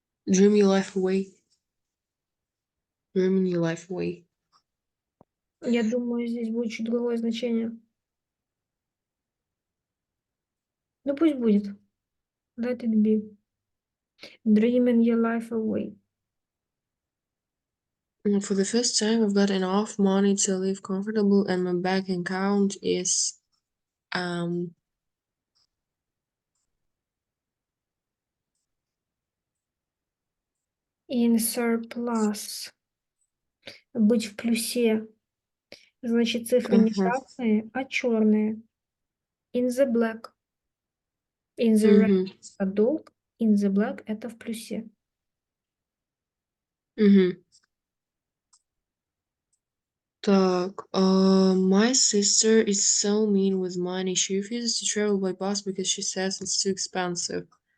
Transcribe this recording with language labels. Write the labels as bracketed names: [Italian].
[English] Dream your life away. Dreaming your life away. [Russian] Я думаю, здесь будет чуть другое значение. Ну, пусть будет. [English] Let it be. Dreaming your life away. For the first time, I've got enough money to live comfortable, and my bank account is In surplus. [Russian] Быть в плюсе. Значит, цифры не красные, а черные. [English] In the black. In the red [Russian] это долг. [English] In the black [Russian] это в плюсе. [English] Так, my sister is so mean with money. She refuses to travel by bus because she says it's too expensive.